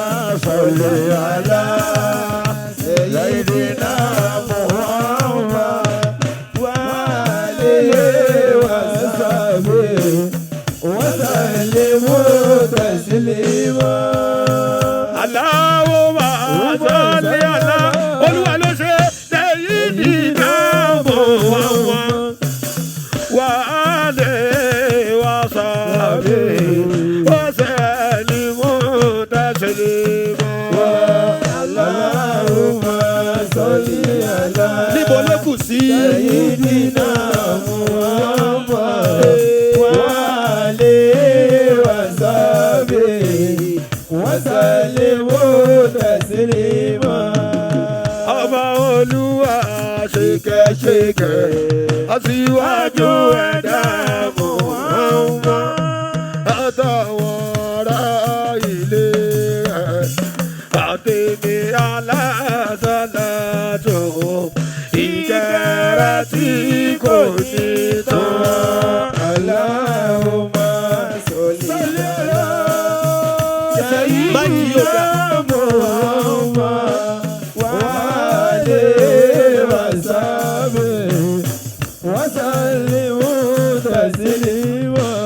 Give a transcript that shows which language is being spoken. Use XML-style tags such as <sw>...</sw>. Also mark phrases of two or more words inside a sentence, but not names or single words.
<ar>صل على سيدنا محمد وآله وصحبه وسلم تسليما. اللهم صل على</ar> <yo>Olúwa ló ṣe</yo> <ar>سيدنا محمد وآله وصحبه وسلم تسليما. اللهم صل على</ar> <yo>níbo ló kù sí</yo> <ar>سيدنا محمد وآله وصحبه وسلم تسليما.</ar> <yo>ọba Olúwa ṣèkẹ́ṣèkẹ́ aṣíwájú ẹ̀dá Muhammad àtàwọn ará ilé rẹ̀ àtẹ̀mí alásàlátù ìkẹ́rẹ́ tí kò ní tán.</yo> <ar>اللهم صل على سيدنا محمد وآله وصحبه وسلم تسليما.</ar>